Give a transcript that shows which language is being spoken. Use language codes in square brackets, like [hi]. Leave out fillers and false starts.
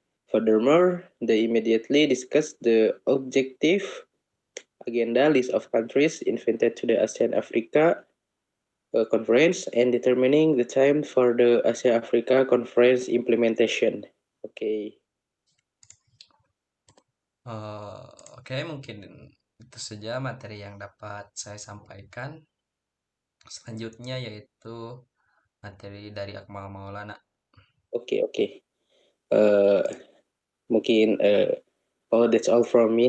[en] Furthermore, they immediately discussed the objective agenda list of countries invited to the ASEAN-Africa Conference and determining the time for the Asia-Africa Conference implementation. Okay. [id] Oke, mungkin itu saja materi yang dapat saya sampaikan. Selanjutnya yaitu materi dari Akmal Maulana. [en] Okay. [id] Mungkin [en] that's all from me.